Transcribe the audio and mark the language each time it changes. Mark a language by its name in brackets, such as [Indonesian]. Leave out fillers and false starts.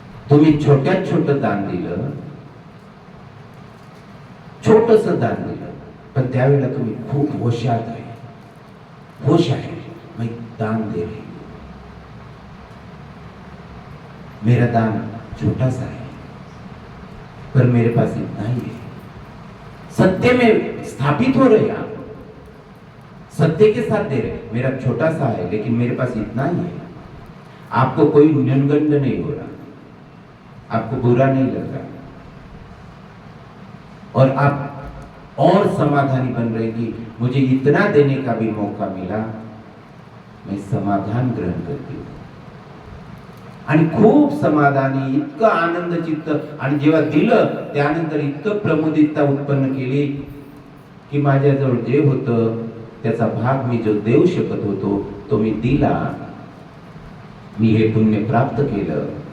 [Marathi] तुम्ही छोट्यात छोटं दान दिलं, छोटस दान दिलं, पण त्यावेळेला तुम्ही खूप होशात आहे, होश आहे, [Hindi] मैं दान दे रही हूं, मेरा दान छोटा सा है पर मेरे पास इतना ही है. सत्य में स्थापित हो रहे आप, सत्य के साथ दे रहे, मेरा छोटा सा है लेकिन मेरे पास इतना ही है. आपको कोई न्यूनगंड नहीं हो रहा, आपको बुरा नहीं लग रहा, और आप और समाधानी बन रहे कि मुझे इतना देने का भी मौका मिला, मैं समाधान ग्रहण करती हूँ. [Marathi] आणि खूप समाधानी, इतकं आनंद चित्त, आणि जेव्हा दिलं त्यानंतर इतकं प्रमुदितता उत्पन्न केली की माझ्याजवळ जे होतं त्याचा भाग मी जो देऊ शकत होतो तो मी दिला, मी हे पुण्य प्राप्त केलं.